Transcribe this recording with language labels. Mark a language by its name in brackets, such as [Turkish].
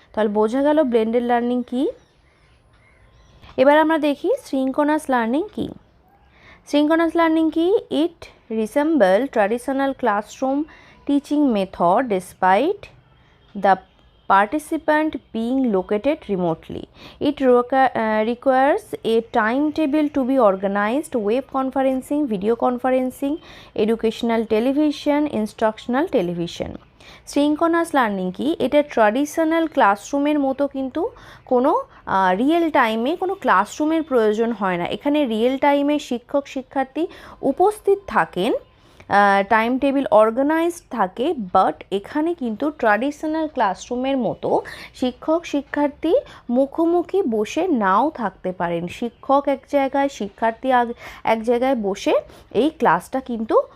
[Bangla] তাহলে বোঝা গেল ব্লেন্ডেড লার্নিং কি। এবার আমরা দেখি সিঙ্ক্রোনাস লার্নিং কি। সিঙ্ক্রোনাস লার্নিং কি? [English] It resemble traditional classroom teaching method despite the participant being located remotely. It requires a timetable to be organized, web conferencing, video conferencing, educational television, instructional television. [Bangla] Synchronous learning কি? এটা traditional ক্লাসরুমের মতো কিন্তু কোনো real টাইমে কোনো ক্লাসরুমের প্রয়োজন হয় না। এখানে রিয়েল টাইমে শিক্ষক শিক্ষার্থী উপস্থিত থাকেন, টাইম টেবিল অর্গানাইজড থাকে, বাট এখানে কিন্তু ট্র্যাডিশনাল ক্লাসরুমের মতো শিক্ষক শিক্ষার্থী মুখোমুখি বসে নাও থাকতে পারেন। শিক্ষক এক জায়গায়, শিক্ষার্থী এক জায়গায় বসে এই ক্লাসটা কিন্তু